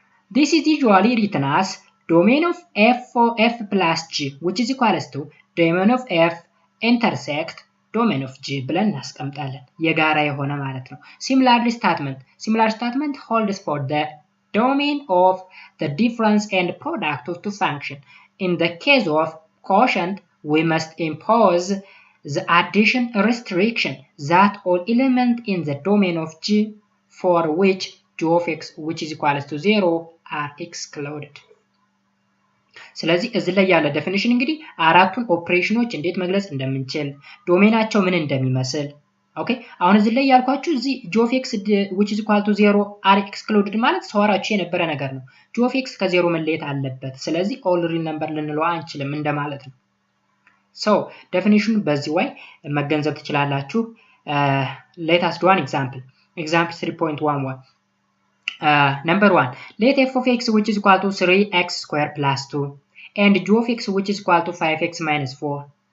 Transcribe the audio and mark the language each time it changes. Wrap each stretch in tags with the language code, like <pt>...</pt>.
<en>This is usually written as domain of f plus g, which is equals to domain of f intersect domain of g</en> <am>ብለን እናስቀምጣለን። የጋራ የሆነ ማለት ነው።</am> <en>Similar statement holds for the domain of the difference and product of two functions. In the case of quotient, we must impose the addition restriction that all elements in the domain of g for which g of x which is equals to 0 are excluded.</en> <am>ስለዚህ እዚህ ላይ ያለ ዴፊኒሽን እንግዲህ አራቱን ኦፕሬሽኖች እንዴት መግለጽ እንደምንችል ዶሜናቸው ምን እንደሚመስል ኦኬ አሁን እዚህ ላይ ያልኳችሁ እዚህ</am> <en>g of x which is equal to 0 are excluded</en> <am>ማለት ሰዋራችሁ የነበረ ነገር ነው። g of x ከ0 መለየት አለበት። ስለዚህ all real number ልንለው አንችልም እንደማለት ነው። so ዴፊኒሽኑ በዚህ way መገንዘብ ትችላላችሁ።</am> <en>let us do an example 3.11. Number 1, let f of x which is equal to 3x squared plus 2 and g of x which is equal to 5x minus 4.</en>